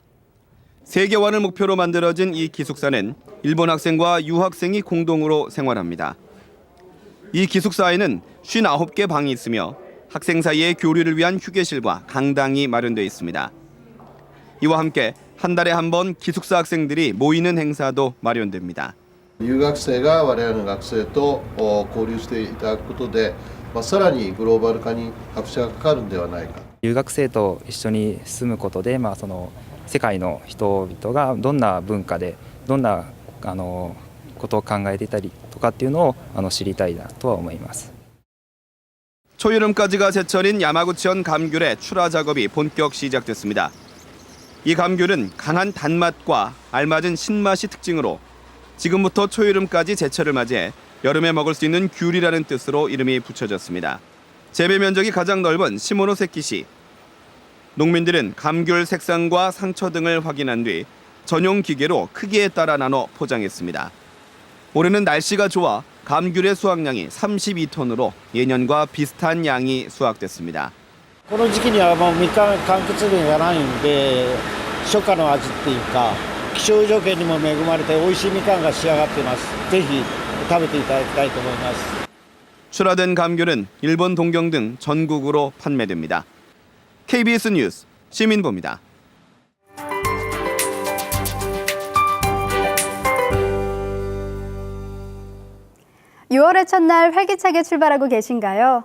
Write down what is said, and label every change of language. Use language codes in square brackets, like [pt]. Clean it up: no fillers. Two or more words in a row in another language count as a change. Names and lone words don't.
[ko] 세계화를 목표로 만들어진 이 기숙사는 일본 학생과 유학생이 공동으로 생활합니다. 이 기숙사에는 59개 방이 있으며 학생 사이의 교류를 위한 휴게실과 강당이 마련되어 있습니다. 이와 함께 한 달에 한 번 기숙사 학생들이 모이는 행사도 마련됩니다. [ja] 留学生が我々の学生と交流していただくことで、さらにグローバル化に拍車がかかるんではないか。留学生と一緒に住むことで、その世界の人々がどんな文化でどんなことを考えていたりとかっていうのを知りたいなとは思います。 [ko] 초여름까지가 제철인 야마구치현 감귤의 출하 작업이 본격 시작됐습니다. 이 감귤은 강한 단맛과 알맞은 신맛이 특징으로 지금부터 초여름까지 제철을 맞이해 여름에 먹을 수 있는 귤이라는 뜻으로 이름이 붙여졌습니다. 재배 면적이 가장 넓은 시모노세키시. 농민들은 감귤 색상과 상처 등을 확인한 뒤 전용 기계로 크기에 따라 나눠 포장했습니다. 올해는 날씨가 좋아 감귤의 수확량이 32톤으로 예년과 비슷한 양이 수확됐습니다. [ja] この時期にはもう3日間欠でやらないんで初夏の味っていうか気象条件にも恵まれて美味しいみかんが仕上がっています。ぜひ食べていただきたいと思います。 [ko] 출하된 감귤은 일본 동경 등 전국으로 판매됩니다. KBS 뉴스 시민보입니다. 6월의 첫날 활기차게 출발하고 계신가요?